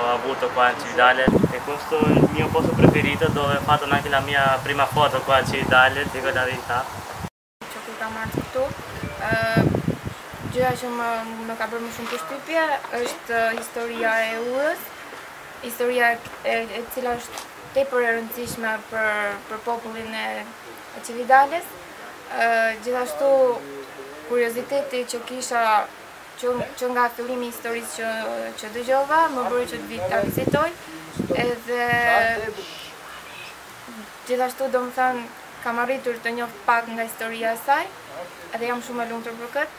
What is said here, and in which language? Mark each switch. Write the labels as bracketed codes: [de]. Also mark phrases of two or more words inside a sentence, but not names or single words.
[it] avuto qua in Cividale e questo è il mio posto preferito dove ho fatto anche la mia prima foto qua a Cividale, dico la verità. [sq] Që kam ardhur këtu, gjëja që më ka bërë më shumë përshtypje është historia e Urës, historia e cila është tepër e rëndësishme për popullin e Cividales. Gjithashtu kurioziteti që kisha që nga fillimi i historisë që dëgjova, më bëri që ta vizitoj, edhe gjithashtu domethënë kam arritur të njoh pak nga historia e saj, edhe jam shumë e lumtur për këtë.